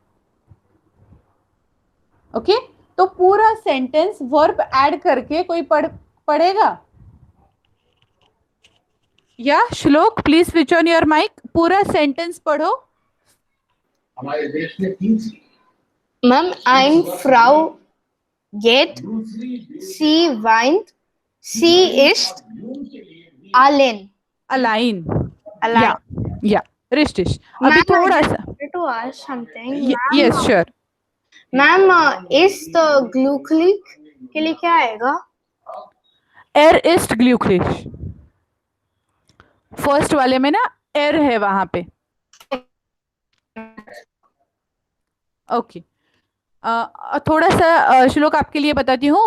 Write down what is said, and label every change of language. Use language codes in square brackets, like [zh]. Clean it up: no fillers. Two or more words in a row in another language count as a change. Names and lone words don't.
[hi] ओके, तो पूरा सेंटेंस वर्ब ऐड करके कोई पढ़ेगा? या श्लोक [en] please switch on your mic, [hi] पूरा सेंटेंस पढ़ो। हमारे देश में 3 [de] मैम ein Frau geht, sie weint, sie ist allein. अलाइन Allein. [hi] या रिश्टिश। अभी थोड़ा सा [en] To to ask something. Yes, sure. [hi] मैम इस ग्लूक्लिक के लिए क्या आएगा? [de] er ist glücklich, [hi] फर्स्ट वाले में ना एर है वहां पे. ओके, थोड़ा सा श्लोक आपके लिए बताती हूँ.